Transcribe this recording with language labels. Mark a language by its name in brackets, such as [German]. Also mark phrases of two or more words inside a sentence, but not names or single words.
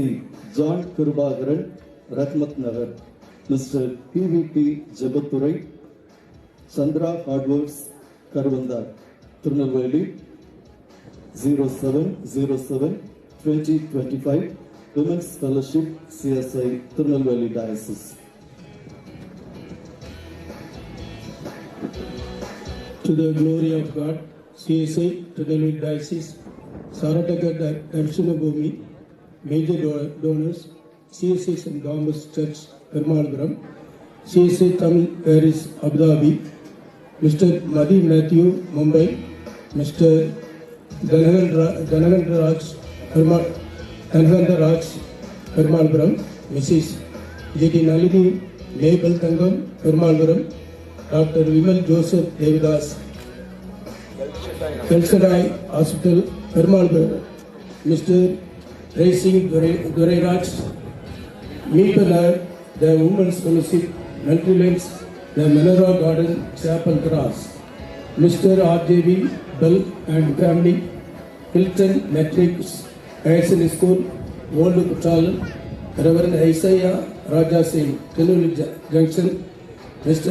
[English] John Kurubagaran, Ratmat Nagar, Mr. PVP Jabathurai, Chandra Hardworks, Karvandar, Tirunelveli, 07/07/2025, Women's Fellowship, CSI Tirunelveli Diocese. To the glory of God, CSI Tirunelveli Diocese, Sarataka Darshana Bhumi, Major Donors, CSI St. Thomas Church, Permalpuram, CSI Tamil Paris, Abu Dhabi, Mr. Madhi Matthew, Mumbai, Mr. Dhanavendra Raj, Permalpuram, Mrs. J.T. Nalini, Mabel Tangam, Permalpuram, Dr. Vimal Joseph Devidas, Kelsadai Hospital, Permalpuram, Mr. Racing Duraraj, Meepanar, the Women's Fellowship, Multilanes, the Menorah Garden, Chapel Grass, Mr. R.J.V. Bell and family, Hilton Matrix, Higher School, Old Kuttalam, Reverend Isaiah Raja Singh, Tirunelveli Junction, Mr.